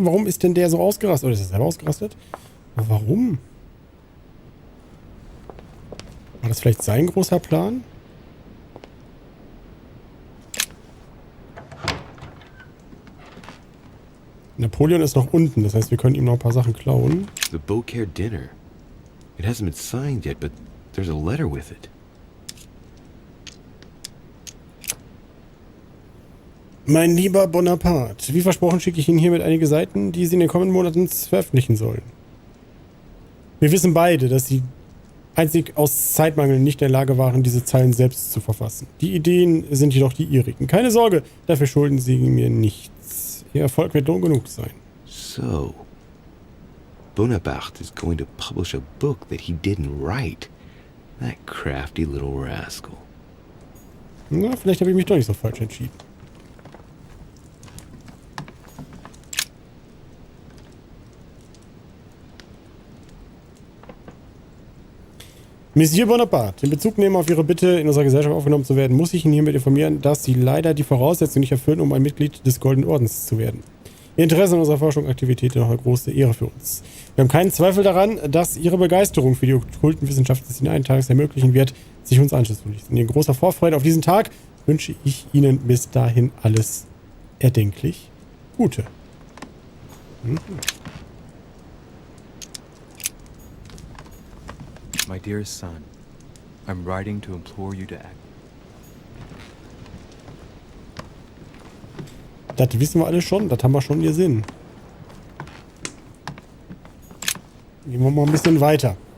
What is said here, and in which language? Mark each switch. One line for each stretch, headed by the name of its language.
German: Warum ist denn der so ausgerastet? Oder ist er selber ausgerastet? Aber warum? War das vielleicht sein großer Plan? Napoleon ist noch unten, das heißt, wir können ihm noch ein paar Sachen klauen.
English: The Beaucaire dinner. It hasn't been signed yet, but there's a letter with it.
German: Mein lieber Bonaparte, wie versprochen schicke ich Ihnen hiermit einige Seiten, die Sie in den kommenden Monaten veröffentlichen sollen. Wir wissen beide, dass Sie einzig aus Zeitmangel nicht in der Lage waren, diese Zeilen selbst zu verfassen. Die Ideen sind jedoch die Ihrigen. Keine Sorge, dafür schulden Sie mir nichts. Ihr Erfolg wird Lohn genug sein.
English: So, Bonaparte is going to publish a book that he didn't write. That crafty little rascal.
German: Na, vielleicht habe ich mich doch nicht so falsch entschieden. Monsieur Bonaparte, in Bezug nehmen auf Ihre Bitte, in unserer Gesellschaft aufgenommen zu werden, muss ich Ihnen hiermit informieren, dass Sie leider die Voraussetzungen nicht erfüllen, um ein Mitglied des Goldenen Ordens zu werden. Ihr Interesse an unserer Forschung und Aktivität ist noch eine große Ehre für uns. Wir haben keinen Zweifel daran, dass Ihre Begeisterung für die okkulten Wissenschaften es Ihnen eines Tages ermöglichen wird, sich uns anschlussfähig. In großer Vorfreude auf diesen Tag wünsche ich Ihnen bis dahin alles erdenklich Gute.
English: My dearest son, I'm writing to implore you to act.
German: Das wissen wir alle schon, das haben wir schon gesehen. Gehen wir mal ein bisschen weiter.